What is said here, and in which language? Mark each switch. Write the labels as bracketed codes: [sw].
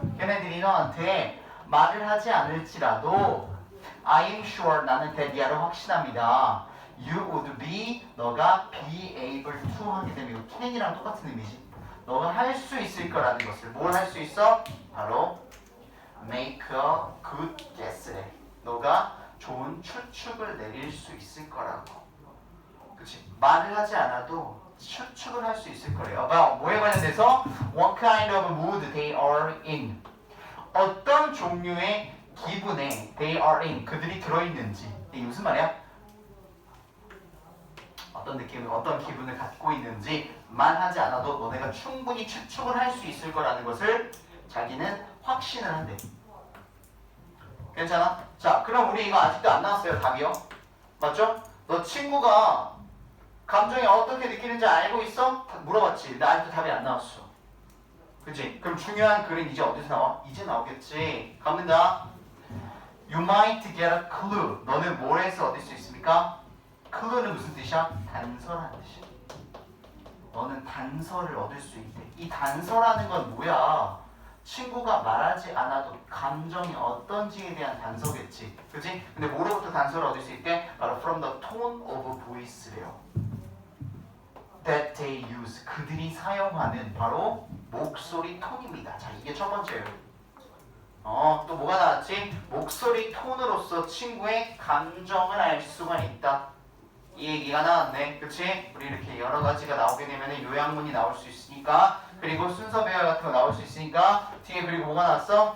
[ko] 걔네들이 너한테 말을 하지 않을지라도 [en] I am sure [ko] 나는 대기하러 확신합니다. [en] You would be [ko] 너가 [en] be able to [ko] 하게 되면 이거 can이랑 똑같은 의미지. 너가 할 수 있을 거라는 것을 뭘 할 수 있어? 바로 [en] make a good guess [ko] 래. 너가 좋은 추측을 내릴 수 있을 거라고. 그치? 말을 하지 않아도 추측을 할 수 있을 거래요. 뭐에 관련돼서? [en] What kind of mood they are in. [ko] 어떤 종류의 기분에 [en] they are in [ko] 그들이 들어있는지. 이게 무슨 말이야? 어떤 느낌을 어떤 기분을 갖고 있는지만 하지 않아도 너네가 충분히 추측을 할 수 있을 거라는 것을 자기는 확신을 한대. 괜찮아? 자, 그럼 우리 이거 아직도 안 나왔어요. 답이요. 맞죠? 너 친구가 감정이 어떻게 느끼는지 알고 있어? 물어봤지. 근데 아직도 답이 안 나왔어. 그치? 그럼 중요한 글은 이제 어디서 나와? 이제 나오겠지. 갑니다. [en] You might get a clue. [ko] 너는 뭘 해서 얻을 수 있습니까? clue는 무슨 뜻이야? 단서라는 뜻이야. 너는 단서를 얻을 수 있대. 이 단서라는 건 뭐야? 친구가 말하지 않아도 감정이 어떤지에 대한 단서겠지. 그치? 근데 뭐로부터 단서를 얻을 수 있대? [en] 바로 from the tone of voice래요. That they use. [ko] 그들이 사용하는 바로 목소리 톤입니다. 자, 이게 첫 번째예요. 또 뭐가 나왔지? 목소리 톤으로서 친구의 감정을 알 수가 있다. 이 얘기가 나왔네. 그치? 우리 이렇게 여러 가지가 나오게 되면 요약문이 나올 수 있으니까, 그리고 순서 배열 같은 거 나올 수 있으니까, 뒤에 그리고 뭐가 나왔어?